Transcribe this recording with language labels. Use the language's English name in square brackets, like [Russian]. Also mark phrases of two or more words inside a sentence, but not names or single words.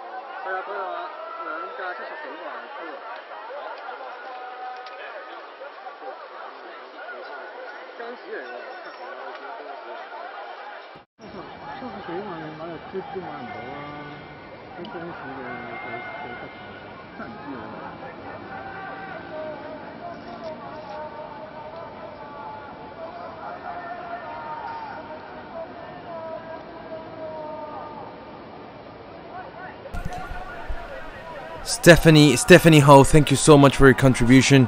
[Cantonese] 係啊，佢話兩架70幾萬鋪啊。Fans 嚟喎，70幾萬你買個 Jeep 都買唔到啦，啲 Fans 嘅得真係唔知喎。 [English] Stephanie Ho, thank you so much for your contribution.